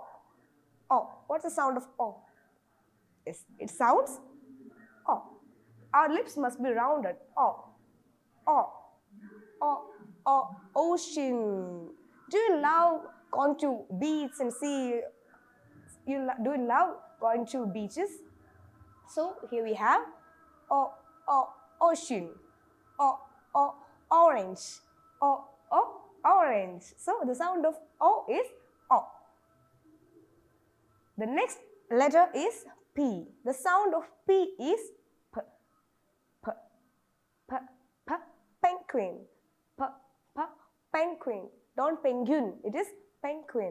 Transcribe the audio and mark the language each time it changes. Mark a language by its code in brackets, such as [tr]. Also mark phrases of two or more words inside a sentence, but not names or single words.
[en] O. What's the sound of O? Yes, it sounds O. Our lips must be rounded. O. O. O. O. Ocean. Do you love going to beach and see? Do you love going to beaches? So here we have O. O. Ocean. O. O. Orange. O. O. Orange. So the sound of O is O. The next letter is P. The sound of P is P. P. P. P. Penguin. P. P. Penguin. Don't penguin. It is penguin.